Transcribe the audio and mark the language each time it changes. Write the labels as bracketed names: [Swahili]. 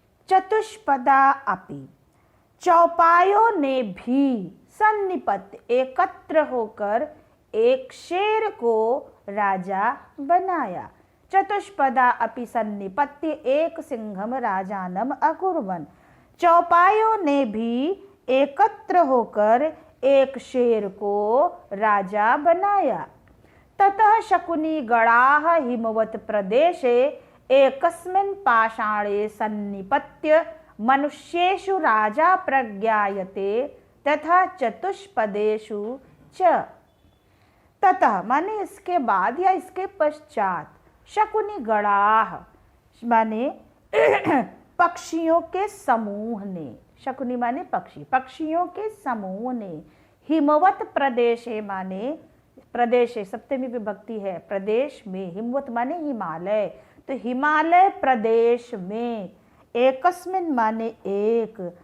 [Sanskrit] चतुष्पदा अपि, [Hindi] चौपायों ने भी, सन्निपत्य एकत्र होकर एक शेर को राजा बनाया। [Sanskrit] चतुष्पदा अपि सन्निपत्य एक सिंहम राजानम अकुर्वन। [Hindi] चौपायों ने भी एकत्र होकर एक शेर को राजा बनाया। [Sanskrit] ततः शकुनी गणाः हिमवत प्रदेशे एकस्मिन् पाषाणे सन्निपत्य मनुष्येषु राजा प्रज्ञायते तथा चतुष्पदेषु च। [Hindi] ततः माने इसके बाद या इसके पश्चात, शकुनी गणाः माने पक्षियों के समूह ने, शकुनी माने पक्षी, पक्षियों के समूह ने, हिमवत प्रदेशे माने प्रदेश सप्तमी विभक्ति है, प्रदेश में, हिमवत माने हिमालय, तो हिमालय प्रदेश में, एकस्मिन माने एक,